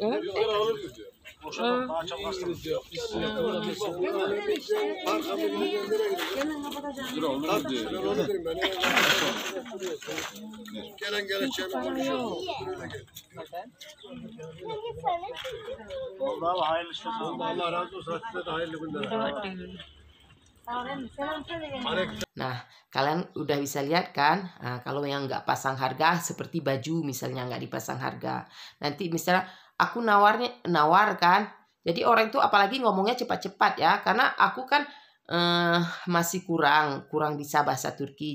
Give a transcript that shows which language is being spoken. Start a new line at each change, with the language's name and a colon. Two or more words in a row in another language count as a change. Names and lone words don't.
Turkish: Dur oğlum diyor. ben onu derim ben. Gelen geleceğini konuşuyoruz. Böyle gel. Vallahi hayırlı işler. Allah razı olsun. Size de hayırlı günler.
Indonesian: Nah, kalian udah bisa lihat kan, kalau yang nggak pasang harga seperti baju misalnya nggak dipasang harga. Nanti misalnya aku nawar kan, jadi orang itu apalagi ngomongnya cepat-cepat ya, karena aku kan masih kurang bisa bahasa Turki.